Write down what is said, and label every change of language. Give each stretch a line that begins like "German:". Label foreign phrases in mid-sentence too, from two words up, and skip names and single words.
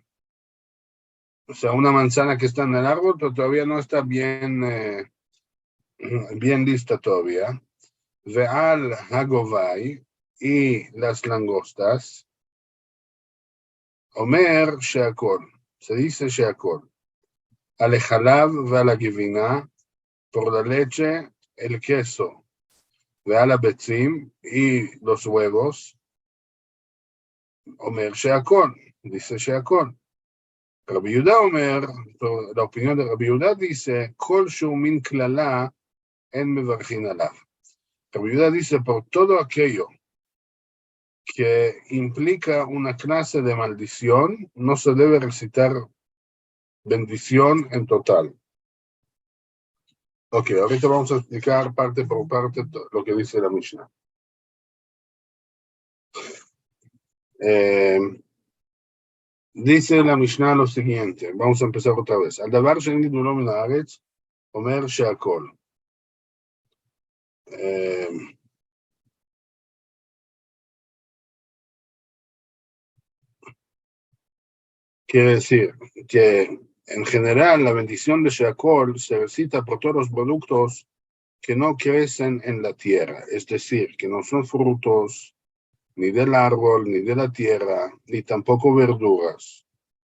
Spanish: O sea, una manzana que está en el árbol, pero todavía no está bien lista todavía.
Hebrew: ועל הגובאי,
Spanish: y las langostas.
Hebrew: אומר שהכל,
Spanish: se dice Sheakol.
Hebrew: על החלב ועל הגבינה,
Spanish: por la leche, el queso.
Hebrew: ועל ביצים,
Spanish: y los huevos.
Hebrew: אומר שהכל, dice Sheakol.
Spanish: Rabbi Yehuda Omer, la opinión de Rabbi Yehuda dice,
Hebrew: כל שהוא מין קללה אין מברכין עליו.
Spanish: Rabbi Yehuda dice, por todo aquello que implica una clase de maldición, no se debe recitar bendición en total. Ok, ahorita vamos a explicar parte por parte lo que dice la Mishnah. Dice la Mishnah lo siguiente, vamos a empezar otra vez.
Hebrew: על דבר שאין גידולו מן הארץ, אומר שהכל.
Spanish: Quiere decir que en general la bendición de Sheakol se recita por todos los productos que no crecen en la tierra, es decir, que no son frutos ni del árbol, ni de la tierra, ni tampoco verduras.